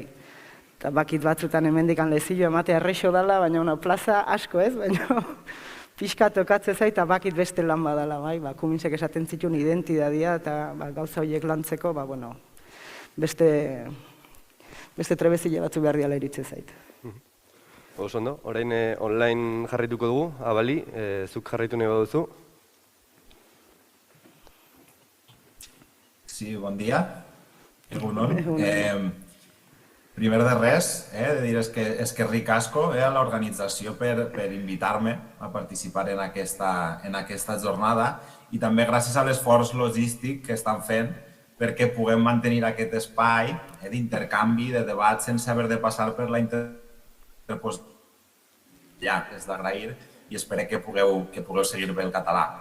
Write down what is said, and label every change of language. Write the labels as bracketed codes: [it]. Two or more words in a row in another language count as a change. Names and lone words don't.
[eu] Eta bakit batzutan hemendikan lezio ematea errexo dala, baina plaza asko ez, baina pixka tokatze zait, eta bakit beste lan badala, bai, Kuminsek esaten zituen identidadia, eta gauza horiek lantzeko, beste trebezile batzu behar diala iritze zait. Oso ondo, orain online jarraituko dugu, Abali, zuk jarraitu nahi baduzu. [ca] Sí, bon dia. [eu] Egunon. [ca] Primer de res, de dir [eu] eskerrik asko [ca] a l'organització per invitar-me a participar en aquesta jornada i també gràcies a l'esforç logístic que estan fent perquè puguem mantenir aquest espai d'intercanvi, de debat, sense haver de passar per la interposició. Ja, és d'agrair i espero que pugueu seguir bé el català.